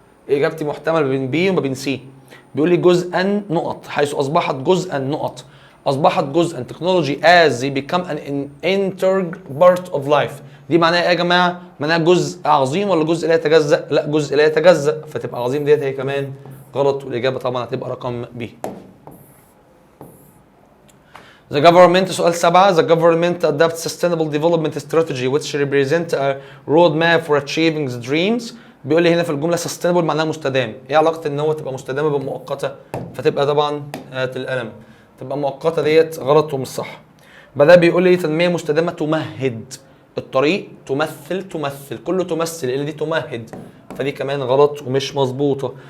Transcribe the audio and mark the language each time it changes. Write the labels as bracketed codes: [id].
[ar] اجابتي محتمل ما بين بي وما بين سي. بيقول لي جزءا نقط حيث اصبحت جزءا نقط اصبحت جزءا تكنولوجي [en] as they become an integral part of life. [ar] دي معناها ايه يا جماعه؟ معناها جزء عظيم ولا جزء لا يتجزأ؟ لا جزء لا يتجزأ، فتبقى عظيم ديت هي كمان غلط، والاجابه طبعا هتبقى رقم بي. [en] The government [ar] سؤال 7. [en] The government adopts sustainable development strategy which represent a roadmap for achieving the dreams. [ar] بيقول لي هنا في الجمله sustainable معناها مستدام. ايه علاقه ان هو تبقى مستدامه بمؤقته؟ فتبقى طبعا هات القلم، تبقى مؤقته ديت غلط ومش صح. بعدها بيقول لي تنميه مستدامه تمهد الطريق، تمثل كله تمثل اللي دي تمهد، فدي كمان غلط ومش مظبوطه.